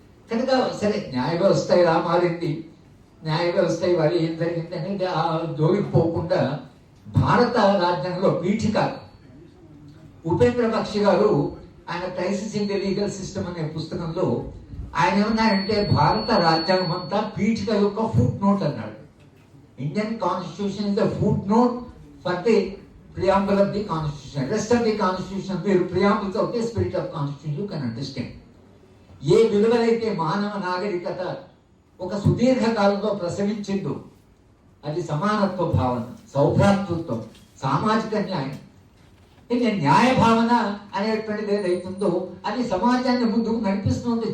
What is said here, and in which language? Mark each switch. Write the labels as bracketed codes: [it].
[te] కనుక సరే న్యాయ వ్యవస్థ ఇలా మారింది, న్యాయ వ్యవస్థ ఇవాళ ఏం జరిగింది అనేది ఆ జోలికి పోకుండా భారత రాజ్యాంగంలో పీఠిక ఉపేంద్ర బక్షి గారు ఆయన crisis in the legal system అనే పుస్తకంలో ఆయన ఏమన్నాడంటే భారత రాజ్యాంగం అంతా పీఠిక యొక్క ఫుట్ నోట్ అన్నాడు. [en] Indian constitution is the foot note for the preamble of the constitution. Rest of the constitution were preambles of the spirit of constitution. You can understand. [te] ఏ విలువలైతే మానవ నాగరికత ఒక సుదీర్ఘ కాలంలో ప్రసవించిందో అది సమానత్వ భావన, సౌభ్రాతృత్వం, సామాజిక న్యాయం. న్యాయ భావన అనేటువంటిది ఏదైతుందో అది సమాజాన్ని ముందుకు నడిపిస్తుంది.